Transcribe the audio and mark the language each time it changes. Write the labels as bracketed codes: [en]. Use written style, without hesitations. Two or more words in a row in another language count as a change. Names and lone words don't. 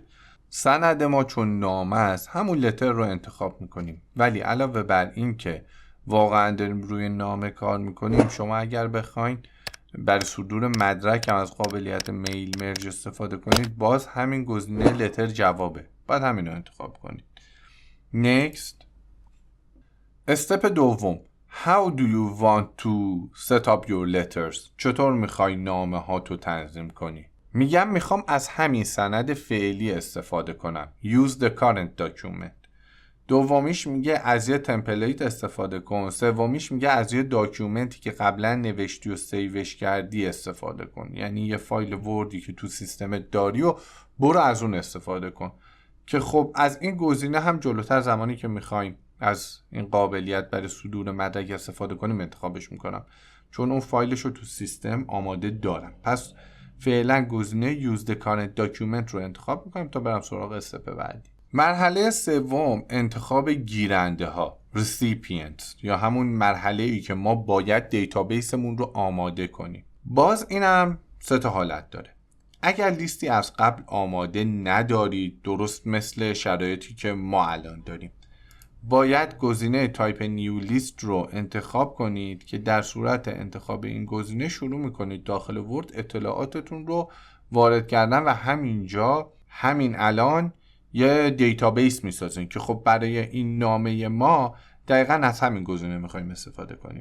[fa] سند ما چون نامه است همون لتر رو انتخاب میکنیم، ولی علاوه بر این که واقعا داریم روی نامه کار میکنیم، شما اگر بخواین برای صدور مدرک هم از قابلیت [en] mail merge [fa] استفاده کنید، باز همین گزینه لتر جوابه، باید همین رو انتخاب کنید. Next. استپ دوم. [en] How do you want to set up your letters؟ [fa] چطور میخوای نامه ها تو تنظیم کنی؟ میخوام از همین سند فعلی استفاده کنم. [en] Use the current document. [fa] دومیش میگه از یه تمپلیت استفاده کن. سومیش میگه از یه داکیومنتی که قبلا نوشتی و سیوش کردی استفاده کن. یعنی یه فایل وردی که تو سیستمت داری و برو از اون استفاده کن. که خب از این گزینه هم جلوتر زمانی که میخوایم از این قابلیت برای صدور مدرک استفاده کنیم انتخابش میکنم، چون اون فایلش رو تو سیستم آماده دارم. [en] پس فعلا گزینه Use the current document رو انتخاب میکنم تا برم سراغ استپ بعدی. [fa] مرحله سوم انتخاب گیرنده ها، Recipients، یا همون مرحله ای که ما باید دیتابیسمون رو آماده کنیم. باز اینم 3 حالت داره. اگر لیستی از قبل آماده ندارید، درست مثل شرایطی که ما الان داریم، باید گزینه [en] type new list [fa] رو انتخاب کنید که در صورت انتخاب این گزینه شروع میکنید داخل ورد اطلاعاتتون رو وارد کردن و همینجا همین الان یه دیتابیس میسازین که خب برای این نامه ما دقیقاً از همین گزینه میخوایم استفاده کنیم.